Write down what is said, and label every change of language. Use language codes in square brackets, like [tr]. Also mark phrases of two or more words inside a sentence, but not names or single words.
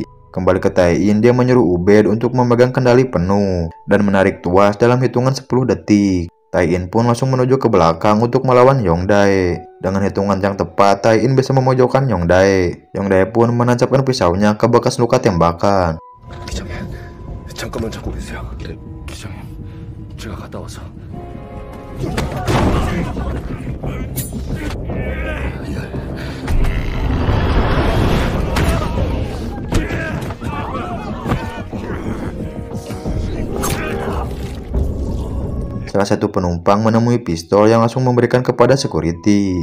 [id] Kembali ke Tai-in, dia menyuruh Ubed untuk memegang kendali penuh dan menarik tuas dalam hitungan 10 detik. Tai-in pun langsung menuju ke belakang untuk melawan Yongdae. Dengan hitungan yang tepat, Tai-in bisa memojokkan Yongdae. Yongdae pun menancapkan pisaunya ke bekas luka tembakan. [ko] 잠깐만 잡고 계세요. 네, 기장님. 제가 갔다 와서. [id] Salah satu penumpang menemui pistol yang langsung memberikan kepada security.